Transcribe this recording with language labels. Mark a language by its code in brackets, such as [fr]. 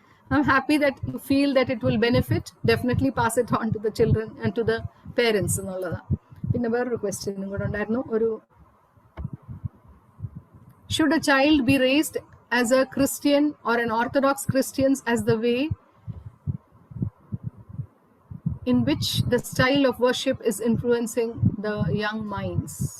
[en] I'm happy that you feel that it will benefit. Definitely pass it on to the children and to the parents. [ml] പിന്നെ വേറൊരു ക്വസ്റ്റ്യനും കൂടെ ഉണ്ടായിരുന്നു. [en] Should a child be raised as a Christian or an Orthodox Christian as the way in which the style of worship is influencing the young minds?